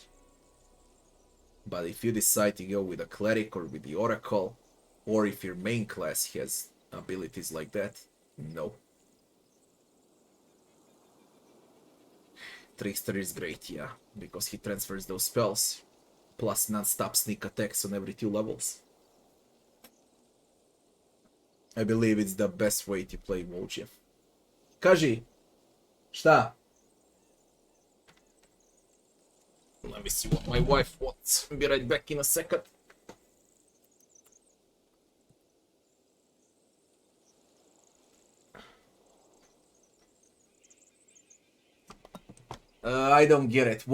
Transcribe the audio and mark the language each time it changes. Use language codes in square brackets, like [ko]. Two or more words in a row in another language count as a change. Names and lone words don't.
[en] But if you decide to go with a cleric or with the oracle, or if your main class has abilities like that, no. Trickster is great, yeah, because he transfers those spells, plus non-stop sneak attacks on every 2 levels. I believe it's the best way to play Voljev. [sr] Kaži, šta? [en] Let me see what my wife wants. I'll be right back in a second. I don't get it.